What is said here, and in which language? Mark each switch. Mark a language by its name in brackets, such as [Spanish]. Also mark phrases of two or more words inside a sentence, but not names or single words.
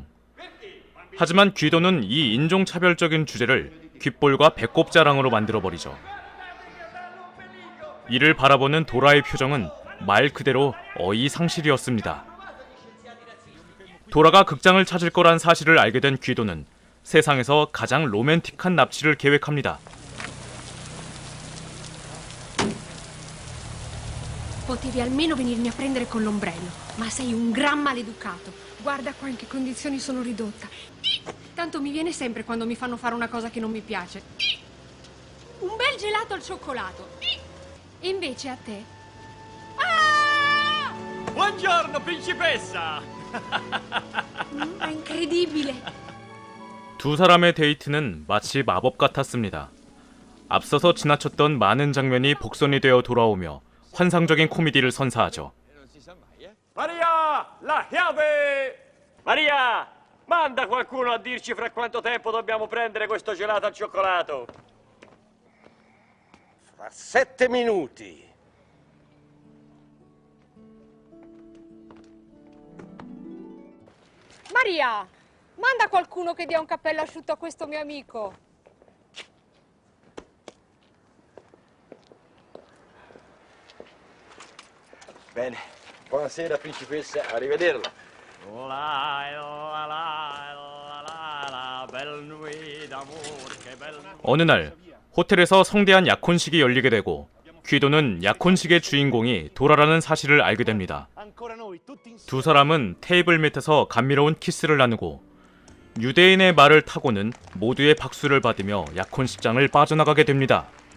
[Korean] 하지만 귀도는 이 인종차별적인 주제를 귓볼과 배꼽 자랑으로 만들어버리죠. 이를 바라보는 도라의 표정은 말 그대로 어이상실이었습니다. 도라가 극장을 찾을 거란 사실을 알게 된 귀도는 세상에서 가장 로맨틱한 납치를 계획합니다. [Italian] Potevi almeno venirmi a prendere con l'ombrello, ma sei un gran maleducato. Guarda qua in che condizioni sono ridotta. Tanto mi viene sempre quando mi fanno fare una cosa che non mi piace. Un bel gelato al cioccolato. E invece a te? Ah! Buongiorno, principessa. È incredibile. [Korean] 두 사람의 데이트는 마치 마법 같았습니다. 앞서서 지나쳤던 많은 장면이 복선이 되어 돌아오며 환상적인 코미디를 선사하죠. [Italian] Maria, la chiave! Maria, manda qualcuno a dirci fra quanto tempo dobbiamo prendere questo gelato al cioccolato. Fra 7 minuti. Maria, manda qualcuno che dia un cappello asciutto a questo mio amico. Bene. Buonasera, principessa. Arrivederla. La la la la la la [French] belle nuit d'amour, que belle nuit. [Korean] 어느 날 호텔에서 성대한 약혼식이 열리게 되고 귀도는 약혼식의 주인공이 도라라는 사실을 알게 됩니다. 두 사람은 테이블 밑에서 감미로운 키스를 나누고 유대인의 말을 타고는 모두의 박수를 받으며 약혼식장을 빠져나가게 됩니다.